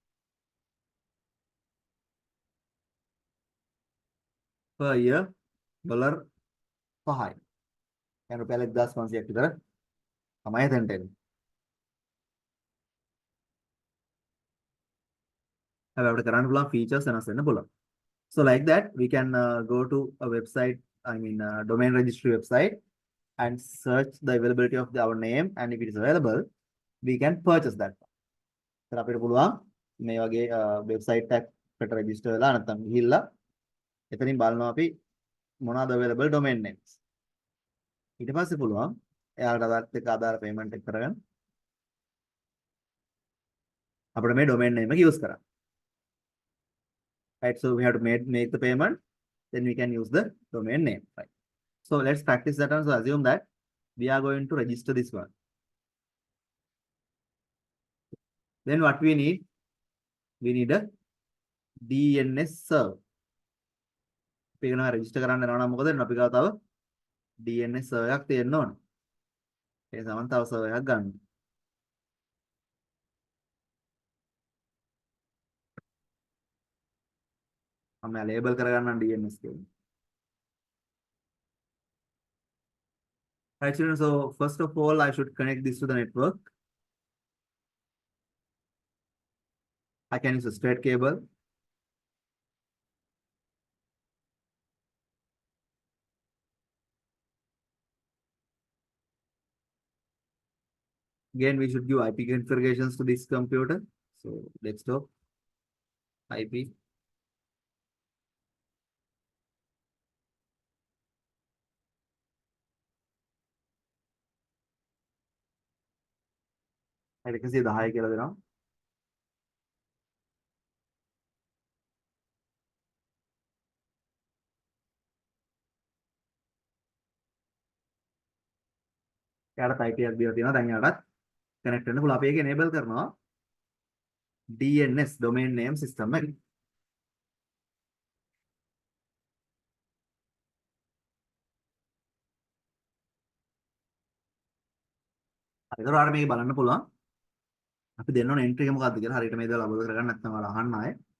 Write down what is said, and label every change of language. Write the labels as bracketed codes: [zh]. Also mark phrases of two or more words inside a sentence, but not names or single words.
[en] per year $5. [si] يعني රුපියල් 1500ක් විතර තමයි එතනට එන්නේ. හැබැයි අපිට කරන්න පුළුවන් features වෙනස් වෙන්න පුළුවන්. [en] So like that we can go to a website, I mean domain registry website and search the availability of our name, and if it is available we can purchase that. [si] ඒතර අපිට පුළුවන් මේ වගේ website එකකට register වෙලා නැත්නම් ගිහිල්ලා එතනින් බලනවා අපි මොනවාද [en] available domain names. [si] ඊට පස්සේ පුළුවන් එයාලට අදාත් එක්ක ආදාර payment එක කරගෙන අපිට මේ [en] domain name [si] එක use කරන්න. [en] Right, so we have to make the payment, then we can use the domain name. Right, so let's practice that one. So assume that we are going to register this one. Then what we need a DNS server. [si] අපි කරනවා register කරන්න යනවා නම් මොකද වෙන්නේ? අපි ගාව තව [en] DNS server [si] එකක් තියෙන්න ඕන. ඒ සමන් තව server එකක් ගන්න. මම label කරගන්නම් DNS කියලා. [en] Right, children, so first of all I should connect this to the network. I can use a straight cable. Again, we should give IP configurations to this computer. So desktop IP. I can see the high [si] කියලා දෙනවා. එයාට IP එකක් දීලා තියෙනවා. දැන් එයාටත් connect වෙන්න පුළුවන්. අපි ඒක enable කරනවා [en] DNS domain name system [si] එක. හරි, ඒතර ඔයාලට මේක බලන්න පුළුවන්. අපි දෙන්න ඕන entry එක මොකක්ද කියලා හරියට මේ දේවල් අවබෝධ කරගන්න නැත්නම් ඔයාලා අහන්න ආයේ.